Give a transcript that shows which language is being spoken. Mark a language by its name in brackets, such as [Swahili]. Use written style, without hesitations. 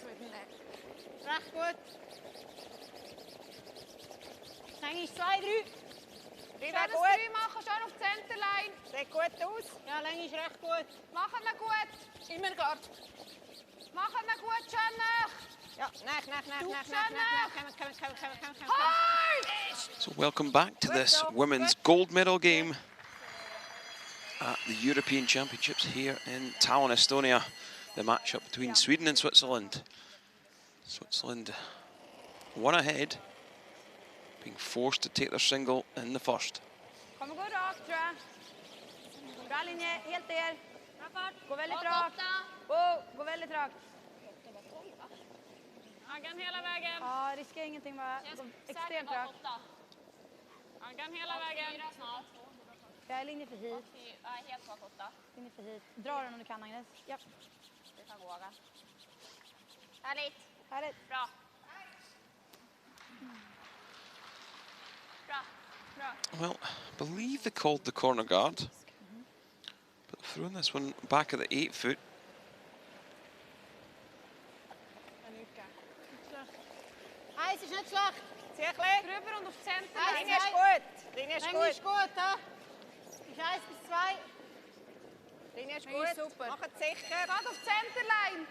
[German] 3 machen, schön auf die Centerline. Sieht gut aus. Ja, Länge ist recht gut. Machen wir gut. Immer Guard. Machen wir gut, schön nach. Ja, nach. Komm. [English] So welcome back to this women's gold medal game at the European Championships here in Tallinn, Estonia. The matchup between Sweden and Switzerland. Switzerland one ahead, being forced to take their single in the first. [Swedish] Kommer gå rakt, tror jag. Bra linje, helt der. Gå väldigt rakt. Gå väldigt rakt. Aggan hela vägen. Ja, riskera ingenting, bara gå extremt rakt. Aggan hela vägen. Jag är linje för hit. Helt bak 8. Linje för hit. Dra den om du kan, Agnes. Ja. Det kan gå, Aggan. Härligt. Härligt. Bra. Bra. [English] Well, I believe they called the corner guard, but throwing this one back at the 8 foot. [German] Eins ist nicht schlecht. Zieh ein bisschen. Drüber und auf die Linie ist gut. Linie ist gut. Ja. Ist 1 bis 2. Linie ist Linie ist gut. super. Mach es sicher. Gerade auf die Centerline.